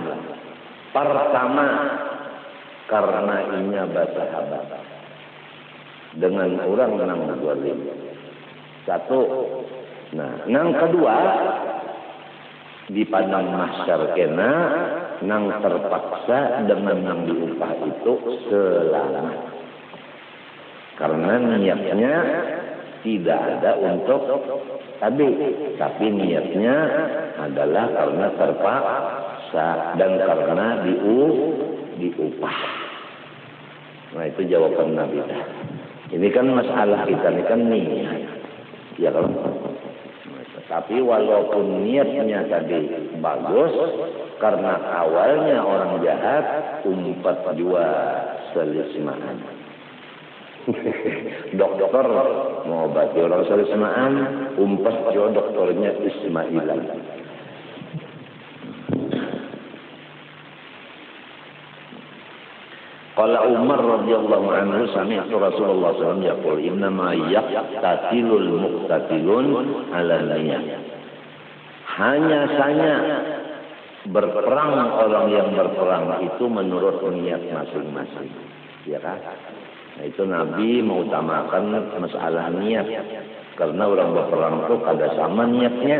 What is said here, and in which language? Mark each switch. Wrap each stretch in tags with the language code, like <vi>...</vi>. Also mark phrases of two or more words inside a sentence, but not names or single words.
<id>Pertama, karena inya bersahabat dengan orang nang zalim. Satu. Nah, nang kedua di padang mahsyar kena nang terpaksa dengan nang diupah itu selamat. Karena niatnya tidak ada untuk tapi niatnya adalah karena terpaksa dan karena diupah. Nah, itu jawaban Nabi. Ini kan masalah kita ini kan niat. Ya kalau tapi walaupun niatnya tadi bagus, karena awalnya orang jahat, umpat jua selismaan. Dokter mau obati orang selismaan, umpat jua dokternya Ismailan.</id> <ar>قال عمر رضي الله عنه سمعت رسول الله صلى الله عليه وسلم يقول إنما يقتتل المقتتلون على النية.</ar> <id>Hanya saja berperang orang yang berperang itu menurut niat masing-masing. Ya kan? Nah, itu Nabi mengutamakan masalah niat. Karena orang berperang itu kada sama niatnya.</id>